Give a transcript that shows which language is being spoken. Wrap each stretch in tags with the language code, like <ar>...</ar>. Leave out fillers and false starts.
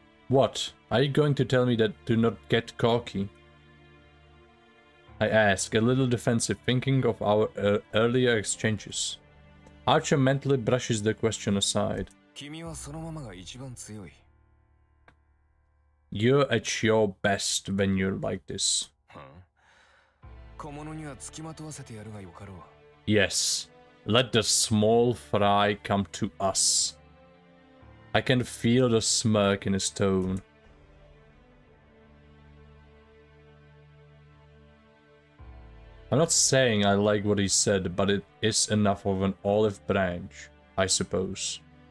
<en>What? Are you going to tell me that do not get cocky? I ask, a little defensive, thinking of our earlier exchanges. Archer mentally brushes the question aside.</en> <ja>君はそのままが一番強い。</ja> <en>You're at your best when you're like this.</en> <ja>小物には付きまとわせてやるがよかろう。</ja> <en>Yes, let the small fry come to us. I can feel the smirk in his tone. I'm not saying I like what he said, but it is enough of an olive branch, I suppose.</en>